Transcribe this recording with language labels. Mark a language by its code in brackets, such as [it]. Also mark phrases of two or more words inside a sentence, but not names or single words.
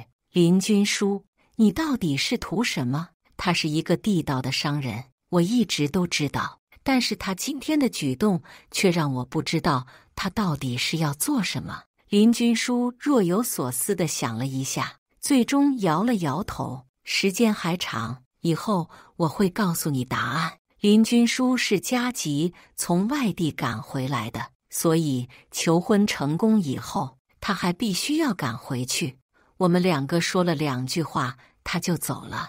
[zh] 林君書，你到底是圖什麼？他是一個地道的商人，我一直都知道。但是他今天的舉動卻讓我不知道他到底是要做什麼。林君書若有所思地想了一下，最終搖了搖頭。時間還長，以後我會告訴你答案。林君書是加急從外地趕回來的，所以求婚成功以後，他還必須要趕回去。我們兩個說了2句話，他就走了。